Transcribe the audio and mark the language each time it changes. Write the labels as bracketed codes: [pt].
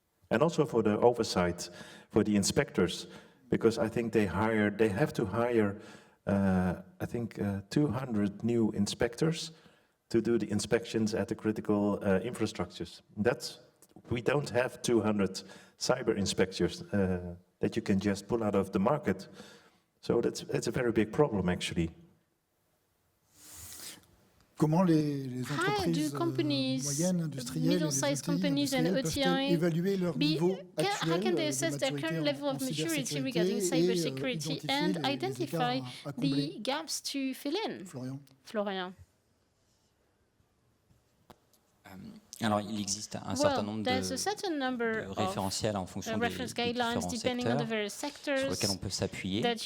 [en] And also for the oversight, for the inspectors, because I think they have to hire, I think 200 new inspectors to do the inspections at the critical infrastructures. We don't have 200 cyber inspectors that you can just pull out of the market. So that's a very big problem, actually. [fr] Comment les entreprises moyennes, industrielles, [en] middle-sized companies and OTI [fr] évaluer leur niveau actuel [en] how can they assess their current level of maturity regarding cybersecurity and identify the gaps to fill in? Florian. [fr] Alors, il existe un certain nombre de référentiels en fonction des différents secteurs sur lesquels on peut s'appuyer.